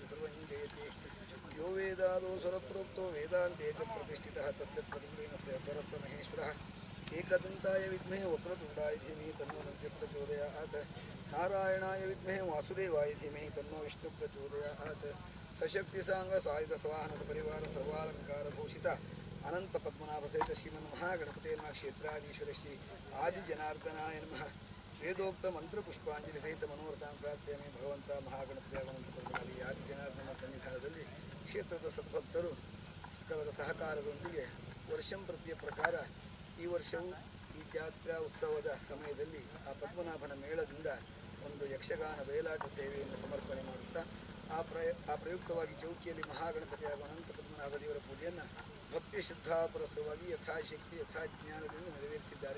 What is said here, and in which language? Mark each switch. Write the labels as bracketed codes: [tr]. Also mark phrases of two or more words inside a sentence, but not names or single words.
[sa] सर्वं जयति यो वेदादो स्वरप्रोक्तो वेदान्ते च प्रतिष्ठितः तस्य प्रतिम्बेनस्य परस्य महेश्वरः एकदन्ताय विद्महे वक्रतुण्डाय धीमहि तन्नो दन्त्यः प्रचोदयात् नारायणाय विद्महे वासुदेवाय धीमहि तन्नो विष्णुः प्रचोदयात् सशक्तिसाङ्गसायुधसवाहन सपरिवार सर्वालङ्कारभूषित अनन्तपद्मनाभसहित श्रीमन्महागणपते नमः क्षेत्राधीश्वर श्री आदिजनार्दनाय नमः वेदोक्त [kn] ಮಂತ್ರಪುಷ್ಪಾಂಜಲಿ ಸಹಿತ ಮನೋರಥಾನ್ ಪ್ರಾರ್ಥನೆ ಭಗವಂತ ಮಹಾಗಣಪತಿಯ ಅನಂತಪದ್ಮನಾಭಿ ಆದಿಜನಾರ್ದನ ಸನ್ನಿಧಾನದಲ್ಲಿ ಕ್ಷೇತ್ರದ ಸದ್ಭಕ್ತರು ಸಕಲರ ಸಹಕಾರದೊಂದಿಗೆ ವರ್ಷಂ ಪ್ರತಿಯ ಪ್ರಕಾರ ಈ ವರ್ಷವೂ ಈ ಜಾತ್ರಾ ಉತ್ಸವದ ಸಮಯದಲ್ಲಿ ಆ ಪದ್ಮನಾಭನ ಮೇಳದಿಂದ ಒಂದು ಯಕ್ಷಗಾನ ಬಯಲಾಟ ಸೇವೆಯನ್ನು ಸಮರ್ಪಣೆ ಮಾಡುತ್ತಾ ಆ ಪ್ರಯುಕ್ತವಾಗಿ ಚೌಕಿಯಲ್ಲಿ ಮಹಾಗಣಪತಿ ಹಾಗೂ ಅನಂತ ಪದ್ಮನಾಭ ದೇವರ ಪೂಜೆಯನ್ನು ಭಕ್ತಿ ಶ್ರದ್ಧಾಪುರಸ್ಸರವಾಗಿ ಯಥಾಶಕ್ತಿ ಯಥಾಜ್ಞಾನದಿಂದ ನೆರವೇರಿಸಿದ್ದಾರೆ.